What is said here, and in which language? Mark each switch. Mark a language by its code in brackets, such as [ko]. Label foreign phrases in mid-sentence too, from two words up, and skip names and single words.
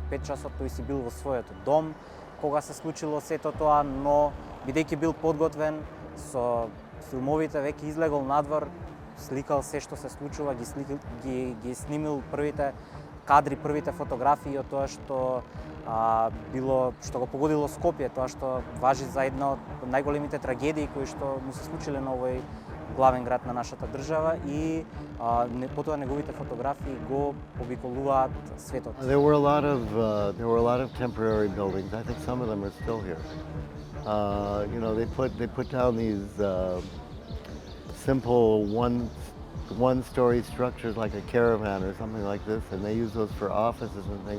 [mk] 5 часот тој си бил во својот дом, кога се случило сето тоа, но бидејќи бил подготвен со филмовите, веќе излегол надвор, сликал се што се случува, ги снимил првите кадри, првите фотографии од тоа што било, што го погодило Скопје, тоа што важи за една од најголемите трагедии кои што му се случиле на овој главен град на нашата држава и потоа неговите фотографии го обиколуваат светот. [en] There were a lot of temporary buildings. I think some of them are still here. You know, they put down these simple one-story structures like a caravan or something like this, and they use those for offices and things.